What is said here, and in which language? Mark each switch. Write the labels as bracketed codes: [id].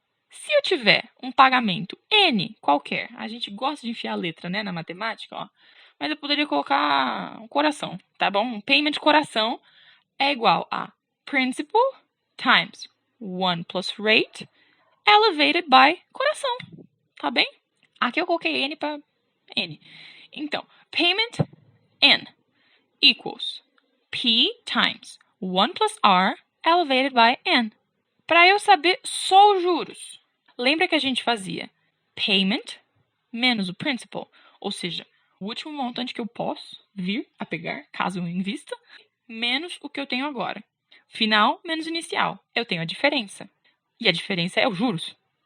[pt] Se eu tiver um pagamento N qualquer, a gente gosta de enfiar a letra, né, na matemática, ó. Mas eu poderia colocar um coração, tá bom? Um payment coração é igual a [en] principal times 1 plus rate elevated by [pt] coração, tá bem? Aqui eu coloquei N para N. Então, [en] payment N equals P times 1 plus R elevated by N. [pt] Para eu saber só os juros, lembra que a gente fazia payment menos o principal, ou seja, o último montante que eu posso vir a pegar, caso eu invista, menos o que eu tenho agora. Final menos inicial. Eu tenho a diferença. E a diferença é os juros.